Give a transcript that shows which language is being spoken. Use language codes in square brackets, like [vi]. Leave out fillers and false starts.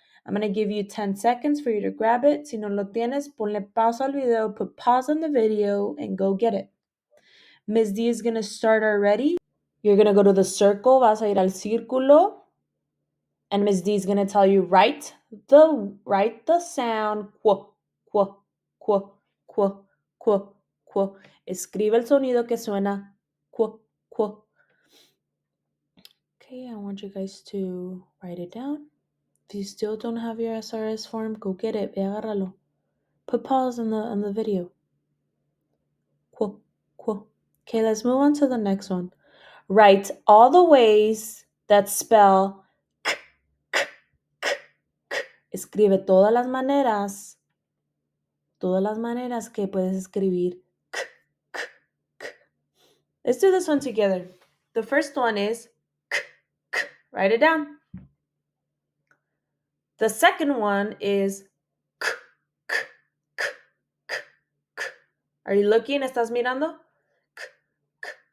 [en] I'm going to give you 10 seconds for you to grab it. [es] Si no lo tienes, ponle pausa al video, [en] put pause on the video, and go get it. Ms. D is going to start already. You're going to go to the circle. [es] Vas a ir al círculo. [en] And Ms. D is going to tell you, write the sound qu, qu, qu, qu, qu, qu. [es] Escribe el sonido que suena qu, qu. [en] Okay, I want you guys to write it down. If you still don't have your SRS form, go get it. [es] Ve agárralo. [en] Put pause on the video. Qu, qu. Okay, let's move on to the next one. Write all the ways that spell k, k, k, k. [es] Escribe todas las maneras que puedes escribir k, k, k. [en] Let's do this one together. The first one is k, k. Write it down. The second one is k, k, k, k, k. Are you looking? [es] ¿Estás mirando? [en] K, k.